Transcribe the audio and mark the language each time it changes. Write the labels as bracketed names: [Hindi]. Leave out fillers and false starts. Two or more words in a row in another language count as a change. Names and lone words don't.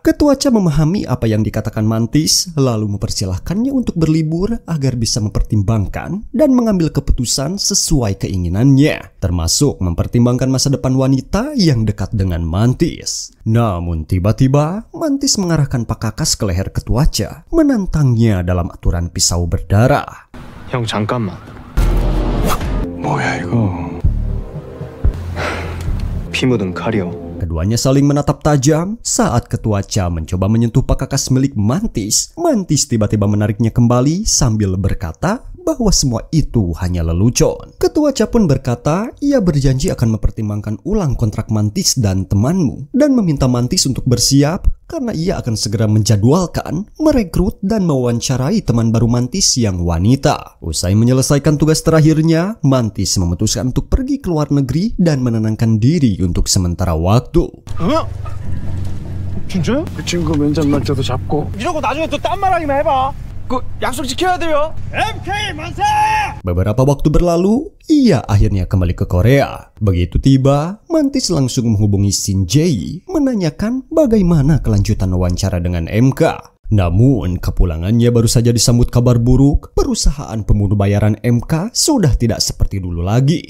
[Indonesian] Ketua Cha memahami apa yang dikatakan Mantis, lalu mempersilahkannya untuk berlibur agar bisa mempertimbangkan dan mengambil keputusan sesuai sesuai keinginannya, termasuk mempertimbangkan masa depan wanita yang dekat dengan Mantis. Namun tiba-tiba Mantis mengarahkan pakakas ke leher ketua Cha, menantangnya dalam aturan pisau berdarah. [Korean] 형 잠깐만. 뭐야 이거? 피 묻은 칼이요. [Indonesian] Keduanya saling menatap tajam saat ketua Cha mencoba menyentuh pakakas milik Mantis. Mantis tiba-tiba menariknya kembali sambil berkata bahwa semua itu hanya lelucon. Ketua Cha pun berkata ia berjanji akan mempertimbangkan ulang kontrak Mantis dan temanmu dan meminta Mantis untuk bersiap karena ia akan segera menjadwalkan, merekrut dan mewawancarai teman baru Mantis yang wanita. Usai menyelesaikan tugas terakhirnya, Mantis memutuskan untuk pergi ke luar negeri dan menenangkan diri untuk sementara waktu. [Korean] 진짜요? 그 친구 면접 날짜도 잡고 이러고 나중에 또 딴 말하기만 해봐. 그 약속 지켜야 돼요. MK 만세! [Indonesian] Beberapa waktu berlalu, ia akhirnya kembali ke Korea. Begitu tiba, Mantis langsung menghubungi Shin Jae menanyakan bagaimana kelanjutan wawancara dengan MK. Namun, kepulangannya baru saja disambut kabar buruk. Perusahaan pembunuh bayaran MK sudah tidak seperti dulu lagi.